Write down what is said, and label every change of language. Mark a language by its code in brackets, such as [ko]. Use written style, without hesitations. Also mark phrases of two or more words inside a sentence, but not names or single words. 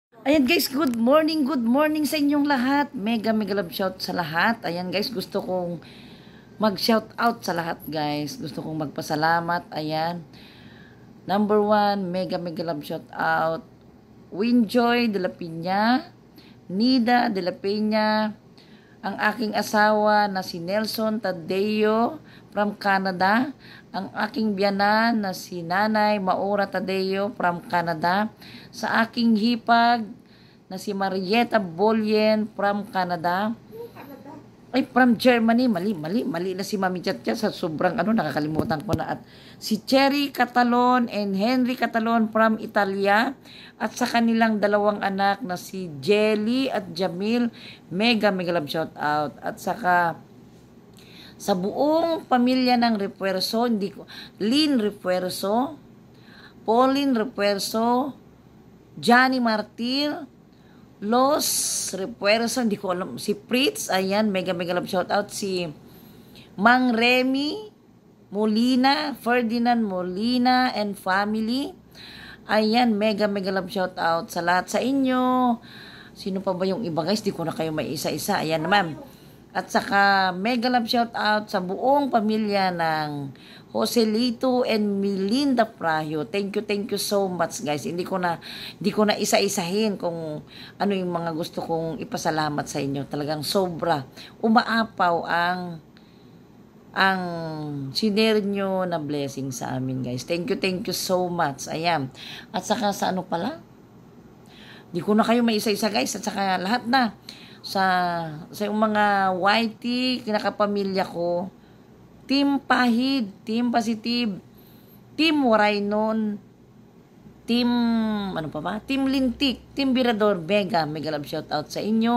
[tl] Ayan guys, [en] good morning [tl] sa inyong lahat. [en] Mega love shout [tl] sa lahat. Ayan guys, gusto kong mag- [en] shout out [tl] sa lahat guys. Gusto kong magpasalamat. Ayan. [en] Number 1, mega love shout out. [tl] Winjoy de la Piña, Nida de la Peña, ang aking asawa na si Nelson Tadeo from Canada, ang aking biyanan na si Nanay Maura Tadeo from Canada, sa aking hipag na si Marieta Bolien from Canada, ay from Germany, mali na si Mami Chatcha sa sobrang nakakalimutan ko na, at si Cherry Catalon and Henry Catalon from Italia, at sa kanilang dalawang anak na si Jelly at Jamil, [en] mega love shout out. [tl] At saka sa buong pamilya ng Refuerzo, Lynn Refuerzo, Pauline Refuerzo, Johnny Martir, Los Refuerzo, hindi ko alam, si Fritz, ayan, [en] mega love shout out. [tl] Si Mang Remy Molina, Ferdinand Molina and family, ayan, [en] mega love shout out [tl] sa lahat sa inyo. Sino pa ba yung iba guys? Di ko na kayo may isa-isa. Ayan naman. At saka [en] mega love shout out [tl] sa buong pamilya ng Joselito and Melinda Prahio. [en] Thank you so much guys. [tl] Hindi ko na isa-isahin kung ano yung mga gusto kong ipasalamat sa inyo. Talagang sobra. Umaapaw ang sinare nyo na blessing sa amin guys. [en] Thank you so much. [tl] Ayan. At saka sa ano pala? Di ko na kayo may isa-isa guys. At saka lahat na. Sa yung mga YT, kinakapamilya ko, Team Pahid, Team Positive, Team Waraynon, Team, Team Lintik, Team Birador, [en] mega love shout out [tl] sa inyo.